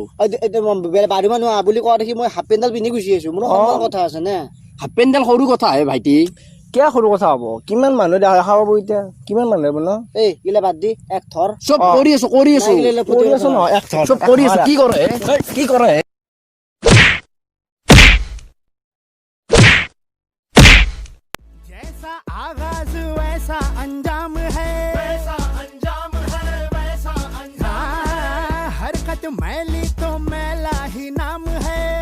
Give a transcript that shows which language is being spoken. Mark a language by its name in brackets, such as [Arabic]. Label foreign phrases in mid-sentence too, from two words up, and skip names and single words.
[Assamese] বাঢ়ি মানুহ বুলি কোৱা দেখি মই হাফ পেণ্ডেল পিন্ধি গুচি আহিছো মোৰ সন্মান কথা আছে নে হাফ পেণ্ডেল সৰু কথা হে ভাইটি কিয় সৰু কথা হ'ব কিমান মানুহ দেখা পাব এতিয়া কিমান মানুহ হ'ব ন এই গিলা বাদ দি এক থৰ চব কৰি আছো নহয় এক থৰ চব কৰি আছো কি কৰে [Hindi] जैसा आगाज वैसा अंजाम है वैसा अंजाम हरकत मैली तो मैला ही नाम है